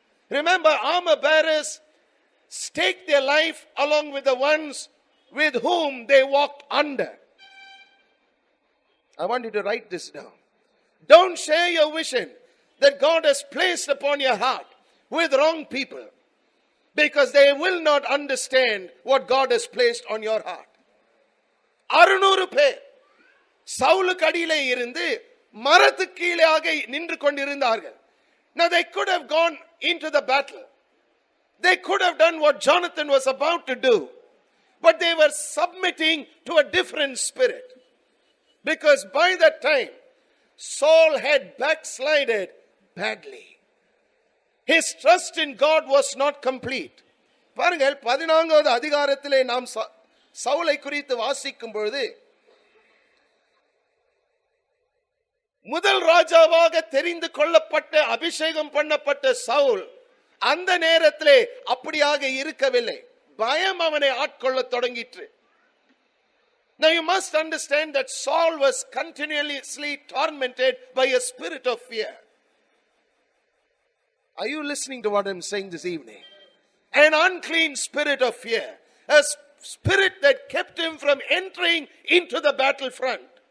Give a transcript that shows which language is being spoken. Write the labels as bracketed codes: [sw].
[en] Remember, armor bearers stake their life along with the ones with whom they walked under. I want you to write this down. Don't share your vision that God has placed upon your heart with wrong people, because they will not understand what God has placed on your heart. [ta] 600 பேர் சவுலுக்கு அடியிலே இருந்து மரத்துக்கு கீழாக நின்று கொண்டிருந்தார்கள். [en] Now they could have gone into the battle. They could have done what Jonathan was about to do. But they were submitting to a different spirit. Because by that time, Saul had backslided badly. His trust in God was not complete. [ta] பாருங்கள், 14வது அதிகாரத்திலே நாம் சவுலை குறித்து வாசிக்கும் பொழுது, முதல் ராஜாவாக தெரிந்து கொள்ளப்பட்ட அபிஷேகம் பண்ணப்பட்ட சவுல் அந்த நேரத்திலே அப்படியாக இருக்கவில்லை. பயம் அவனை ஆட்கொள்ள தொடங்கிற்று. [en] Now you must understand that Saul was continuously tormented by a spirit of fear. Are you listening to what I'm saying this evening? An unclean spirit of fear. A spirit that kept him from entering into the battlefront.